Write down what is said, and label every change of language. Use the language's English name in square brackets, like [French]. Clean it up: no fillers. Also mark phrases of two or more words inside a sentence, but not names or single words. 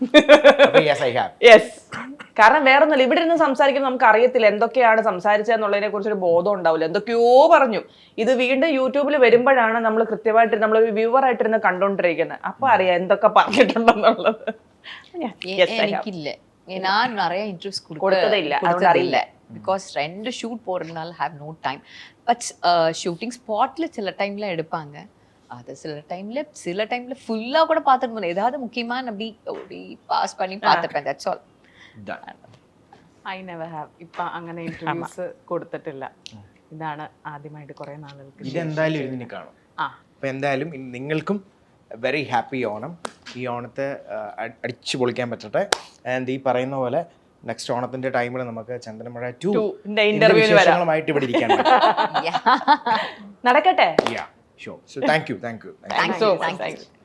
[Malayalam] യെസ്. കാരണം വേറെ ഒന്നുമില്ല, ഇവിടെ ഇരുന്ന് സംസാരിക്കുമ്പോൾ നമുക്ക് അറിയത്തില്ല എന്തൊക്കെയാണ് സംസാരിച്ചതെന്നുള്ളതിനെ കുറിച്ചൊരു ബോധം ഉണ്ടാവില്ല. എന്തൊക്കെയോ പറഞ്ഞു. ഇത് വീണ്ടും യൂട്യൂബിൽ വരുമ്പോഴാണ് നമ്മൾ കൃത്യമായിട്ട് നമ്മളൊരു വ്യൂവർ ആയിട്ടിരുന്ന് കണ്ടോണ്ടിരിക്കുന്നത്. അപ്പൊ അറിയാം എന്തൊക്കെ പറഞ്ഞിട്ടുണ്ടെന്നുള്ളത്. എനിക്കില്ല, ഞാൻ [Tamil] நிறைய இன்ட்ரெஸ்ட் [Malayalam] കൊടുത്തതില്ല, അതുകൊണ്ട് അറിയില്ല. [English] because 2 shoot போகிறதுனால have no time. [Tamil] பட் [English] shooting spot [Tamil] சில டைமில் எடுப்பாங்க. அது சில டைமில் ஃபுல்லாக கூட பார்த்துட்டு போகணும். ஏதாவது முக்கியமான அப்படி பாஸ் பண்ணி பார்த்துப்பேன். [English] That's all. I never have [Malayalam] ഇപ്പം അങ്ങനെ ഇൻട്രൊഡ്യൂസ് കൊടുത്തിട്ടില്ല. ഇതാണ് ആദ്യമായിട്ട് കുറേ നാളുകൾക്ക് ഇതെന്തായാലും ഇതിന് കാണും. അപ്പം എന്തായാലും നിങ്ങൾക്കും [English] very happy [Malayalam] ഓണം. ഈ ഓണത്തെ അടിച്ചു പൊളിക്കാൻ പറ്റട്ടെ. ആൻഡ് ഈ പറയുന്ന പോലെ നെക്സ്റ്റ് ഓണത്തിന്റെ ടൈമിൽ നമുക്ക് ചന്ദനമഴ 2 ഇന്റർവ്യൂവിന് വരാം. വിശേഷങ്ങളുമായിട്ട് ഇവിടെ ഇരിക്കാൻ നടക്കട്ടെ. ഷോ. [English] so thank you. Thanks so much.